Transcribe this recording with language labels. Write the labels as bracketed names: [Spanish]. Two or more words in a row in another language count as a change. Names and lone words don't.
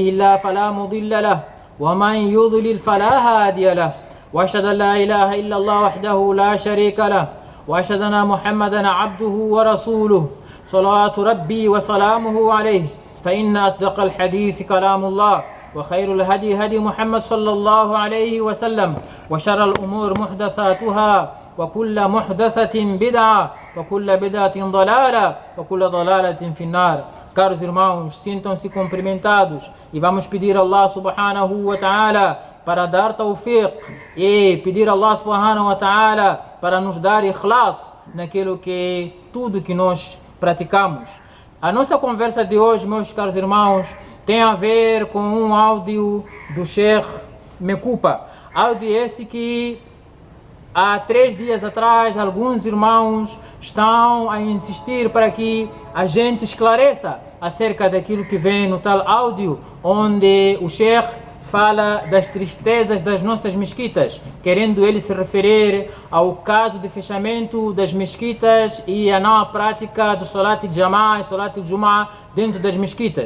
[Arabic] الله فلا مضل له ومن يضلل فلا هادي له وأشهد أن لا إله إلا الله وحده لا شريك له وأشهد أن محمدا عبده ورسوله صلوات ربي وسلامه عليه فإن أصدق الحديث كلام الله وخير الهدي هدي محمد صلى الله عليه وسلم وشر الأمور محدثاتها وكل محدثة بدعة وكل بدعة ضلالة وكل ضلالة في النار. [Portuguese] Caros irmãos, sintam-se cumprimentados e vamos pedir a Allah [Arabic] سبحانه وتعالى [Portuguese] para dar tawfiq e pedir a Allah [Arabic] سبحانه وتعالى [Portuguese] para nos dar ikhlas naquilo que tudo que nós praticamos. A nossa conversa de hoje, meus caros irmãos, tem a ver com um áudio do Sheikh Mekupa. Áudio esse que há 3 dias atrás alguns irmãos estão a insistir para que a gente esclareça acerca daquilo que vem no tal áudio, onde o Sheikh fala das tristezas das nossas mesquitas, querendo ele se referir ao caso de fechamento das mesquitas e a não prática do [Arabic] صلاة الجماعة [Portuguese] e [Arabic] صلاة الجمعة [Portuguese] dentro das mesquitas.